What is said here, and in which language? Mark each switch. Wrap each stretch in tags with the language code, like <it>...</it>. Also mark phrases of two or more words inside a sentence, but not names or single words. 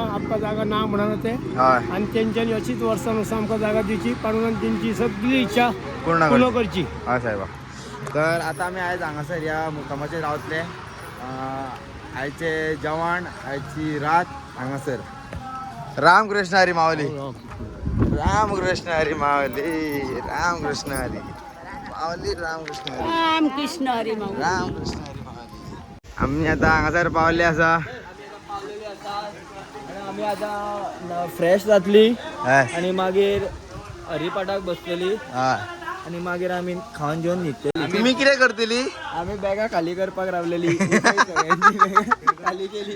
<kok>आमकां जागा ना म्हणून ते. हय. आणि तेंच्यांनी अशीच वर्सानुसार आमकां जागा दिवची, पण तेंची सगळी इच्छा पूर्ण करची. हय साहेबा. तर आता आमी आयज हांगासर ह्या मुक्कामाचेर रावतले. आयचे जवान आयची रात हांगासर. रामकृष्ण हरी माऊली. रामकृष्ण हरी माऊली. रामकृष्ण हरी माऊली. रामकृष्ण हरी. रामकृष्ण हरी माऊली. रामकृष्ण हरी माऊली. आम्ही आता हांगासर पावले आसा. आम्ही आता फ्रेश जातली हय. आणि मागीर हरिपाठाक बसलेली हय. आणि मागीर आम्ही खावन जेवन न्हिदतली. तुम्ही कितें करतली? आम्ही बॅगा खाली करपाक रावलेली. सगळ्यांची बॅगा खाली केली.</kok>